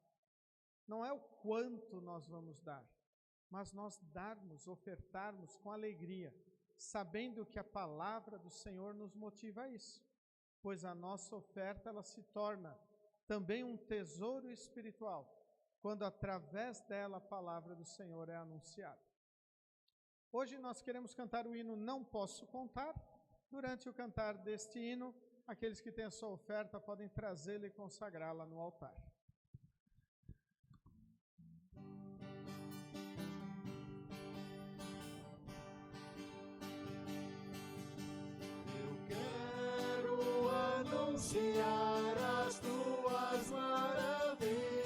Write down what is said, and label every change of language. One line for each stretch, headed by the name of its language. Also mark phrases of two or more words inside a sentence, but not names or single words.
Portuguese: Não é o quanto nós vamos dar, mas nós darmos, ofertarmos com alegria, sabendo que a palavra do Senhor nos motiva a isso, pois a nossa oferta ela se torna também um tesouro espiritual, quando através dela a palavra do Senhor é anunciada. Hoje nós queremos cantar o hino Não Posso Contar. Durante o cantar deste hino, aqueles que têm a sua oferta podem trazê-la e consagrá-la no altar. Eu quero anunciar as tuas maravilhas